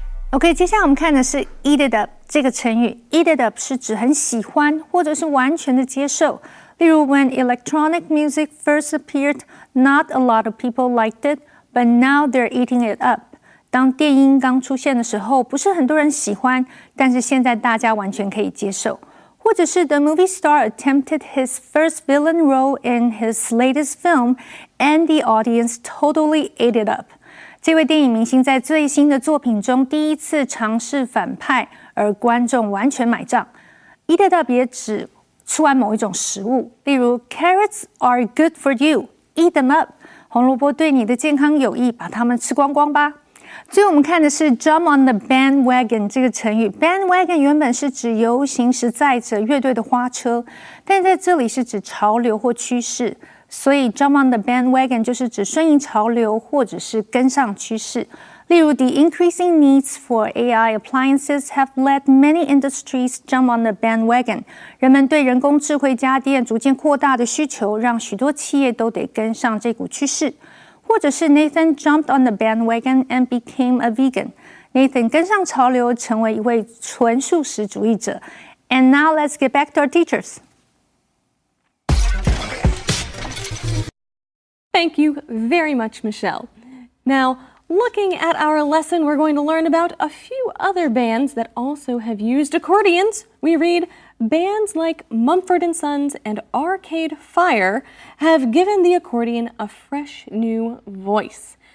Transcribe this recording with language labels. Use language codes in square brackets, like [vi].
[zh] OK， 接下来我们看的是 eat it up 这个成语。eat it up 是指很喜欢或者是完全的接受。例如 [en] ，When electronic music first appeared, not a lot of people liked it, but now they're eating it up. [zh] 当电音刚出现的时候，不是很多人喜欢，但是现在大家完全可以接受。或者是 [en] The movie star attempted his first villain role in his latest film, and the audience totally ate it up. [zh] 这位电影明星在最新的作品中第一次尝试反派，而观众完全买账。Eat it up 也指吃完某一种食物，例如 [en] Carrots are good for you, eat them up。 [zh] 红萝卜对你的健康有益，把它们吃光光吧。最后我们看的是 jump on the bandwagon 这个成语。 bandwagon 原本是指游行时载着乐队的花车，但在这里是指潮流或趋势，所以 jump on the bandwagon 就是指顺应潮流或者是跟上趋势。例如 [en] the increasing needs for AI appliances have led many industries jump on the bandwagon。 [zh] 人们对人工智慧家电逐渐扩大的需求，让许多企业都得跟上这股趋势。或者是 [en] Nathan jumped on the bandwagon and became a vegan。 [zh] Nathan 跟上潮流，成为一位纯素食主义者。 [en] And now let's get back to our teachers. Thank you very much, Michelle. Now, looking at our lesson, we're going to learn about a few other bands that also have used accordions. We read, bands like Mumford & Sons and Arcade Fire have given the accordion a fresh new voice.